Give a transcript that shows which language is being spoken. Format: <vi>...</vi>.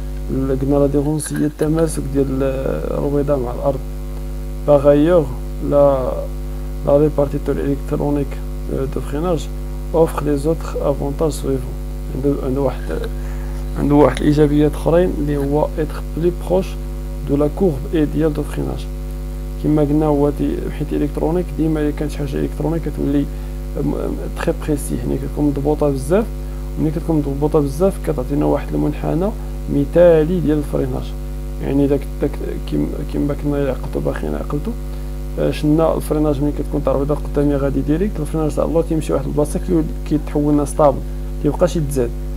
<ar>قلنا لاديرونس هي التماسك ديال الرويضه مع الارض.</ar> <fr>باغيور la répartiteur électronique de freinage offre les autres avantages suivants.</fr> <ar>عنده واحد الايجابيات اخرين اللي هو</ar> <fr>être plus proche de la courbe idéale de freinage.</fr> <ar>كما قلنا هو حيت الكترونيك ديما الا كانت شي حاجه الكترونيك كتولي تري بريسي، يعني كتكون مضبوطه بزاف، وملي كتكون مضبوطه بزاف كتعطينا واحد المنحنى مثالي ديال الفريناج. يعني داك كما كنا عقلتو باقيين عقلتو شنا الفريناج ملي كتكون العربيضه قدامي غادي ديريكت، الفريناج تاع اللور تيمشي واحد البلاصه كيتحول لنا ستابل، كيبقاش يتزاد.</ar>